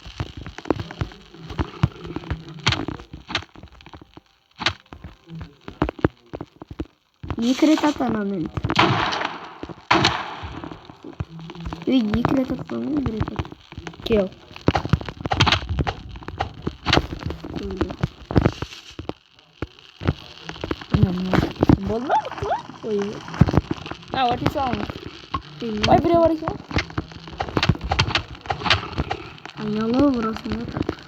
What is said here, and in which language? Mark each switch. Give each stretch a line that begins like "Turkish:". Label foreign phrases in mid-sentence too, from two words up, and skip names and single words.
Kazakh: Екі рет ат ана мен. Екі рет ат мен, бір рет ат. Кел. Болды ма? Ой.
English: What is wrong?
Kazakh: Ой, біреу бар екен. Айналу бұрасында так.